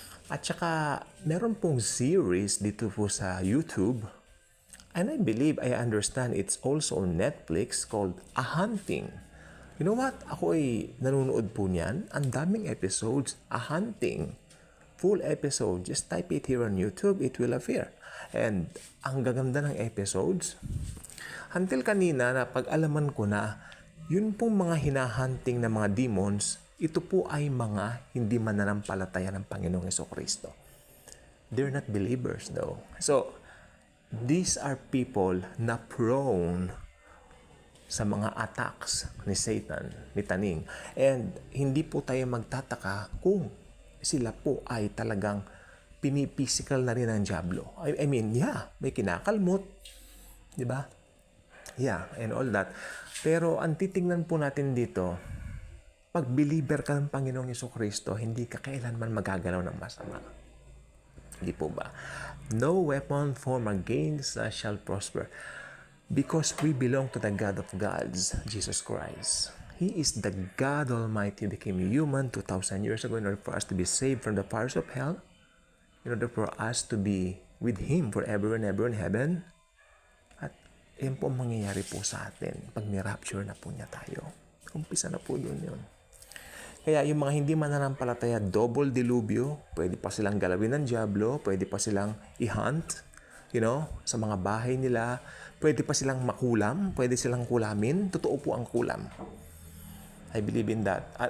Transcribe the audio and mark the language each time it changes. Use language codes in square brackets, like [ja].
[tl] At saka meron pong series dito po sa YouTube, [en] and I believe, I understand it's also on Netflix, called A Hunting. You know what? [tl] Ako ay nanonood po niyan. Ang daming episodes. A Hunting. [en] Full episode. Just type it here on YouTube. It will appear. [tl] And ang gaganda ng episodes. Until kanina, napag-alaman ko na yun pong mga hinahunting na mga demons, ito po ay mga hindi mananampalataya ng Panginoong Jesucristo. [en] They're not believers though. So, these are people na prone sa mga attacks ni Satan, ni Taning. [tl] And hindi po tayo magtataka kung sila po ay talagang pinipisikal na rin ng Diablo. [en] I mean, [tl] may kinakalmot. Di ba? [en] And all that. [tl] Pero ang titingnan po natin dito, pag believer ka ng Panginoong Jesucristo, hindi ka kailanman magagalaw ng masama. Hindi po ba? [en] No weapon formed against us shall prosper. Because we belong to the God of gods, Jesus Christ. He is the God Almighty, became human 2,000 years ago in order for us to be saved from the fires of hell, in order for us to be with Him forever and ever in heaven. [tl] At yan po ang mangyayari po sa atin pag ni-rapture na po niya tayo. Umpisa na po doon yun. Kaya yung mga hindi mananampalataya, double dilubyo, pwede pa silang galawin ng diablo, pwede pa silang i-hunt, sa mga bahay nila, pwede pa silang makulam, pwede silang kulamin. Totoo po ang kulam. [en] I believe in that.